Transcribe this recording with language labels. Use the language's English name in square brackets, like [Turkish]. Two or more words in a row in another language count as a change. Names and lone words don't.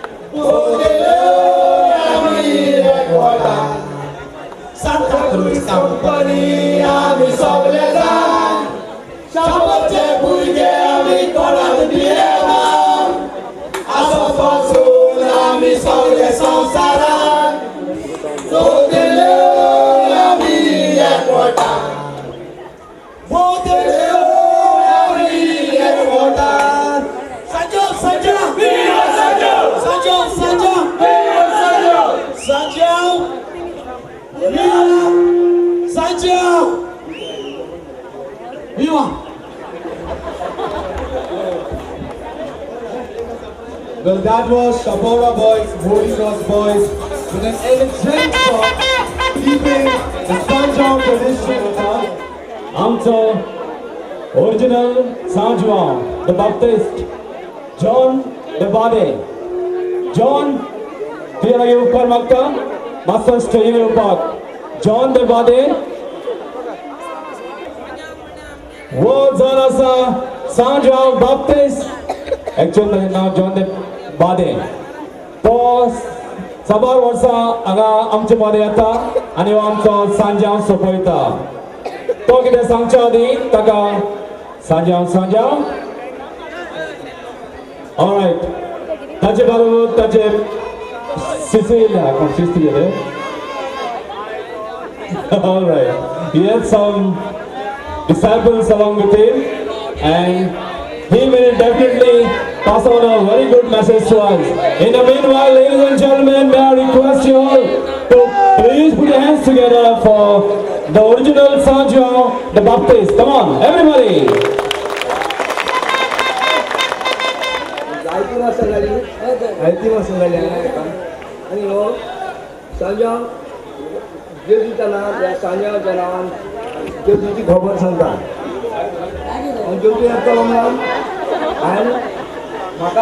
[Konkani] आम्ही एकवटान Santa Cruz Company आम्ही सगळे जाण शोभेचे भुरगे आम्ही कोणाक भियेना आजो पासून आम्ही सगळे संवसारान आम्ही एकवटान आम्ही एकवटान Sanjao, Sanjao! Viva Sanjao! Sanjao, Sanjao! Viva Sanjao! Sanjao! Viva! Sanjao! Viva! [English] Well, that was Shabora Boys, Holy Cross Boys, with an elegant song, keeping the Sanjao tradition alive. [Konkani] आमचो ओरिजिनल सांजवां द बाप्टिस्ट जॉन द बादे जॉन तुवें येवपाक मागता मातसो स्टेजीर येवपाक जॉन द बादे वो जॉन आसा सांजवां बाप्टिस्ट एक्चुअल ताचें नांव जॉन द बादे तो साबार वर्सां हांगा आमचे मदें येता आनी हो आमचो सांजांव सोंपयता तो कितें सांगचे आदीं ताका सांजांव सांजांव ऑलरायट ताचे बरोबर ताचे [English] Cecilia from Sicily. Alright, he had some disciples along with him and he will definitely pass on a very good message to us. In the meanwhile, ladies and gentlemen, may I request you all to please put your hands together for the original Sanjao the Baptist. Come on, everybody! [Konkani] आयती वर्सां जाली आनी हो सांजांव जेजूच्या नांवान त्या सांजांवाच्या नांवान जेजूची खबर सांगता हांव जेजू येतलो म्हणून हांवें म्हाका